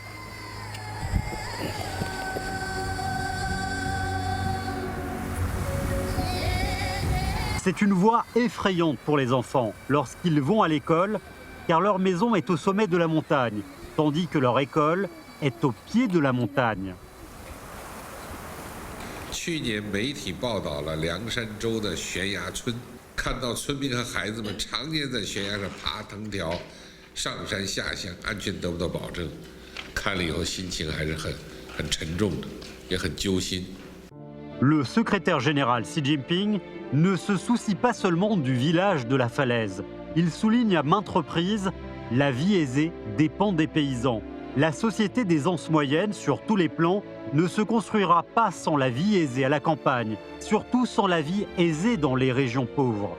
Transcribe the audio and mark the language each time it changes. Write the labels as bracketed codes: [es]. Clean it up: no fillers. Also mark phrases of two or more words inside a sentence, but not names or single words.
[fr] C'est une voie effrayante pour les enfants lorsqu'ils vont à l'école, car leur maison est au sommet de la montagne, tandis que leur école est au pied de la montagne. [zh] 去年媒体报道了凉山州的悬崖村，看到村民和孩子们常年在悬崖上爬藤条，上山下乡，安全得不到保证，看了以后心情还是很沉重的，也很揪心。 [fr] Le secrétaire général Xi Jinping ne se soucie pas seulement du village de la falaise. Il souligne à maintes reprises « la vie aisée dépend des paysans ». La société des anses moyennes, sur tous les plans, ne se construira pas sans la vie aisée à la campagne, surtout sans la vie aisée dans les régions pauvres.